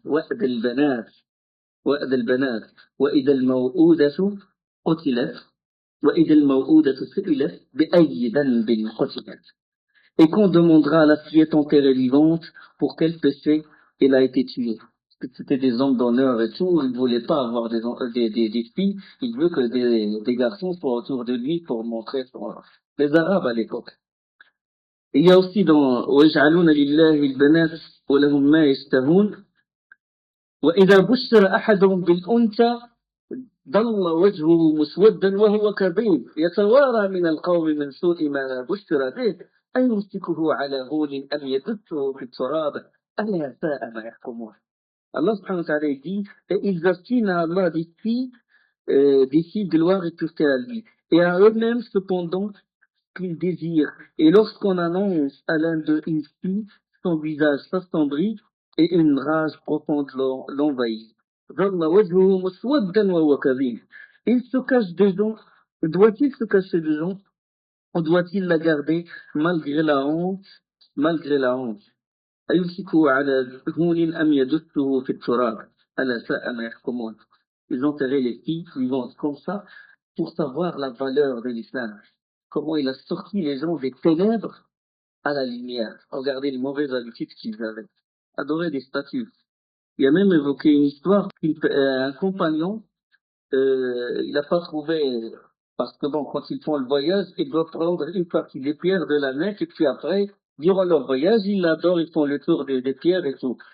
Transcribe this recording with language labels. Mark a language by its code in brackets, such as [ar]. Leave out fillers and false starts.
[ar] وَأْدَ الْبَنَاتِ وَأْدَ الْبَنَاتِ وَإِذَا الْمَوْءُودَةُ قُتِلَتْ وَإِذَا الْمَوْءُودَةُ سُئِلَتْ بِأَيِّ ذَنبٍ قُتِلَتْ. [fr] Et qu'on demandera à la fillette enterrée vivante pour quel péché elle a été tuée. Parce que c'était des hommes d'honneur et tout, il ne voulait pas avoir des filles, il veut que des garçons soient autour de lui pour montrer les Arabes à l'époque. Il y a aussi dans [ar] وَيَجْعَلُونَ لِلَّهِ الْبَنَاتِ وَلَهُم مَّا يَشْتَهُونَ وإذا بشر أحدهم بالأنثى ظل وجهه مسودا وهو كظيم يتوارى من القوم من سوء ما بشر به أيمسكه على هون أم يدسه في التراب ألا ساء ما يحكمون. [fr] Allah subhanahu wa ta'ala dit et ils assinent à Allah des filles de gloire et tout à lui et à eux-mêmes cependant qu'ils désirent. Et lorsqu'on annonce à l'un d'eux une fille, son visage s'assombrit et une rage profonde l'envahit. [ar] ظل وجهه مسودا وهو كظيم. [fr] Il se cache dedans. Doit-il se cacher dedans ou doit-il la garder malgré la honte, malgré la honte? [ar] أيمسكه على هون أم يدسه في التراب ألا ساء ما يحكمون. [fr] Ils enterraient les filles vivantes comme ça pour savoir la valeur de l'islam. Comment il a sorti les gens des ténèbres à la lumière. Regardez les mauvaises habitudes qu'ils avaient. Adorer des statues. Il a même évoqué une histoire qu'un compagnon, il n'a pas trouvé, parce que bon, quand ils font le voyage, ils doivent prendre une partie des pierres de la Mecque, et puis après, durant leur voyage, ils l'adorent, ils font le tour des pierres et tout.